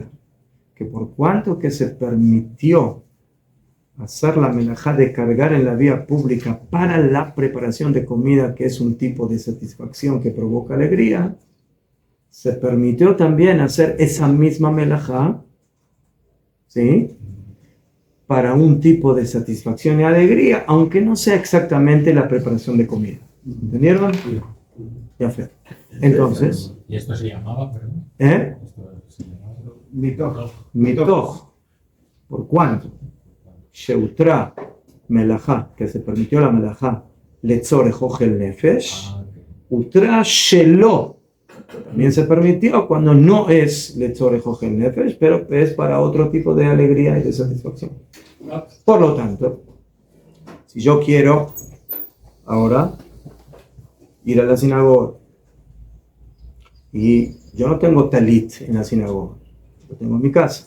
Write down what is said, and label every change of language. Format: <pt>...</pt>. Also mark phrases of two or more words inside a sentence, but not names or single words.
<es>Que por cuanto que se permitió hacer la melajá de cargar en la vía pública para la preparación de comida, que es un tipo de satisfacción que provoca alegría, se permitió también hacer esa misma melajá, ¿sí?, para un tipo de satisfacción y alegría, aunque no sea exactamente la preparación de comida. ¿Entendieron? Ya fue. Entonces... ¿Y esto se llamaba, perdón? Esto se llamaba... Mitoch. ¿Por cuánto?</es> <he>שהותרה מלאכה,</he> <es>que se permitió la melajá,</es> <he>לצורך אוכל נפש, הותרה שלא.</he> <es>También se permitió cuando no es</es> <he>לצורך אוכל נפש,</he> <es>pero es para otro tipo de alegría y de satisfacción. Por lo tanto, si yo quiero ahora ir a la sinagoga y yo no tengo talit en la sinagoga, lo tengo en mi casa.</es>